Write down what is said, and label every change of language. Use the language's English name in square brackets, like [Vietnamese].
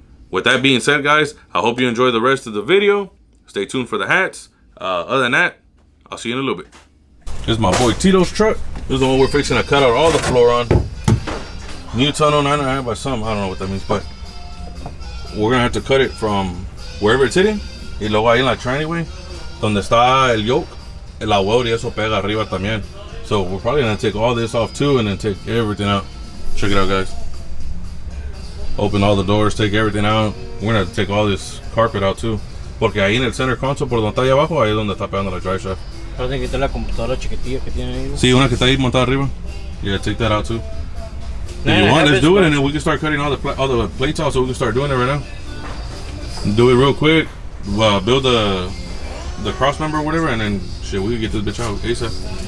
[English] With that being said, guys, I hope you enjoy the rest of the video. Stay tuned for the hats. Other than that, I'll see you in a little bit. This is my boy Tito's truck. This is the one we're fixing to cut out all the floor on. New tunnel 9.5 by some. I don't know what that means, but we're gonna have to cut it from wherever it's hitting. [Spanish] Y luego ahí en la tranny, donde está el yoke, el agua y eso pega arriba también. [English] So we're probably gonna take all this off too and then take everything out. Check it out, guys. Open all the doors, take everything out. We're gonna take all this carpet out too. [Spanish] Porque ahí en el [English] center console, [Spanish] por donde está ahí abajo, ahí es donde está pegando la [English] drive shaft. [Spanish] Pero tiene que quitar la computadora chiquitilla que tiene ahí, ¿no? Sí, una que está ahí montada arriba. [English] Yeah, take that out too. If you want, let's do it, and then we can start cutting all the plates out, so we can start doing it right now. Do it real quick. Build the cross member or whatever, and then shit, we can get this bitch out ASAP.